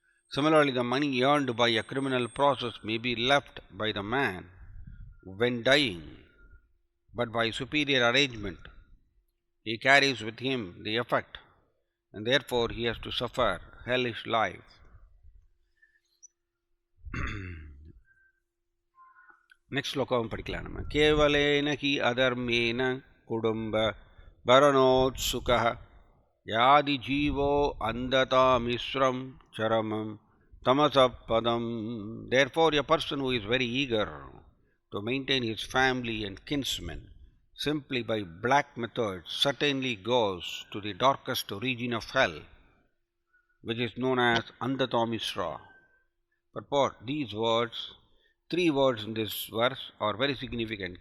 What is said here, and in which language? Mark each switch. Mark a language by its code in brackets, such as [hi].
[en] Similarly, the money earned by a criminal process may be left by the man when dying, but by superior arrangement, he carries with him the effect, and therefore he has to suffer hellish life. [sa] Next [ta] ஸ்லோகம் படிக்கலாம் நம்ம. [sa] கேவலேன he அதர்மேன குடும்ப பரணோத்சுகः யாதி GO அந்ததாமிஸ்ரம் charamam tamasapadam. [en] Therefore, a person who is very eager to maintain his family and kinsmen simply by black methods certainly goes to the darkest region of hell, which is known as Andatamisra. Purport: these words, three words in this verse are very significant.